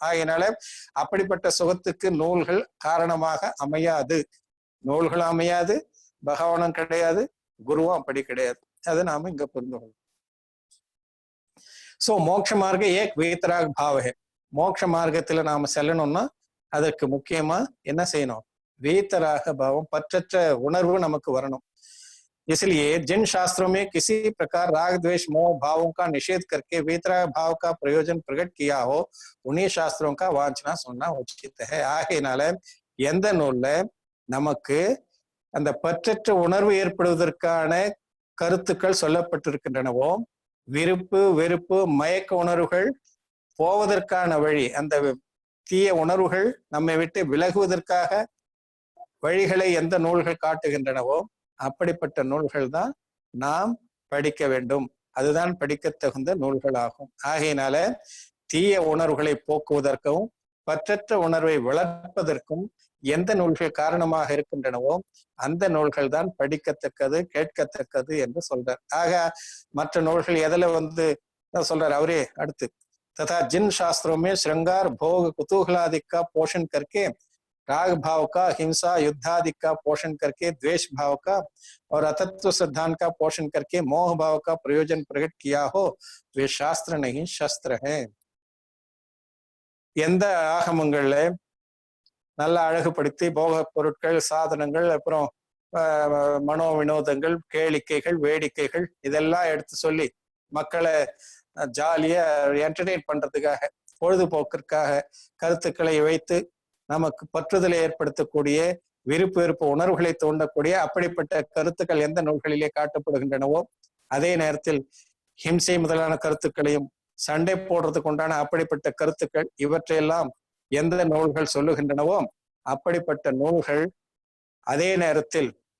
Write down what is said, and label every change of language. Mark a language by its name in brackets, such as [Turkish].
[Tamil] ஆகையினால அப்படிப்பட்ட சுகத்துக்கு நூல்கள் காரணமாக அமையாது, நூல்கள் அமையாது, பகவானும் கிடையாது, குருவும் அப்படி கிடையாது. அது நாம இங்க புரிந்து கொள்ளணும். சோ [Hindi] மோட்ச மார்க்க ஏக் வீத்தராக் பாவ. [Tamil] மோட்ச மார்க்கத்துல நாம செல்லணும்னா அதற்கு முக்கியமா என்ன செய்யணும்? வீத்தராக பாவம், பற்றற்ற உணர்வு நமக்கு வரணும். [Hindi] इसलिए जिन शास्त्रों में किसी प्रकार राग द्वेष मोह भावों का निषेध करके वीतराग भाव का प्रयोजन प्रकट किया हो उन्हीं शास्त्रों का वांछना सुनना उचित है. [Tamil] ஆகையினால எந்த நூல்ல நமக்கு அந்த பற்றற்ற உணர்வு ஏற்படுவதற்கான கருத்துக்கள் சொல்லப்பட்டிருக்கின்றனவோ, விருப்பு வெறுப்பு மயக்க உணர்வுகள் போவதற்கான வழி, அந்த தீய உணர்வுகள் நம்மை விட்டு விலகுவதற்காக வழிகளை எந்த நூல்கள் காட்டுகின்றனவோ அப்படிப்பட்ட நூல்கள் தான் நாம் படிக்க வேண்டும். அதுதான் படிக்க தகுந்த நூல்கள் ஆகும். ஆகையினால தீய உணர்வுகளை போக்குவதற்கும் பற்றற்ற உணர்வை வளர்ப்பதற்கும் எந்த நூல்கள் காரணமாக இருக்கின்றனவோ அந்த நூல்கள் தான் படிக்கத்தக்கது, கேட்கத்தக்கது என்று சொல்றார். ஆக மற்ற நூல்கள் எதுல சொல்றார் அவரே அடுத்து, [Hindi] तथा जिन शास्त्रों में श्रृंगार भोग कुतूहलादि का पोषण करके राग भाव का, हिंसा युद्धादि का पोषण करके द्वेष भाव का और अतत्व सिद्धांत का पोषण करके मोह भाव का प्रयोजन प्रकट किया हो वे शास्त्र नहीं शस्त्र है. [Tamil] எந்த ஆகமங்கள்ல நல்ல அழகுபடுத்தி போக பொருட்கள், சாதனங்கள், அப்புறம் மனோ வினோதங்கள், கேளிக்கைகள், வேடிக்கைகள் இதெல்லாம் எடுத்து சொல்லி மக்களை ஜாலியா என்டர்டெயின் பண்றதுக்காக, பொழுதுபோக்கிற்காக கருத்துக்களை வைத்து நமக்கு பற்றுதலை ஏற்படுத்தக்கூடிய, விருப்பு வெறுப்பு உணர்வுகளை தூண்டக்கூடிய அப்படிப்பட்ட கருத்துக்கள் எந்த நூல்களிலே காட்டப்படுகின்றனவோ, அதே நேரத்தில் ஹிம்சை முதலான கருத்துக்களையும் சண்டை போடுறதுக்கு உண்டான அப்படிப்பட்ட கருத்துக்கள் இவற்றையெல்லாம் எந்த நூல்கள் சொல்லுகின்றனவோ அப்படிப்பட்ட நூல்கள் அதே நேரத்தில்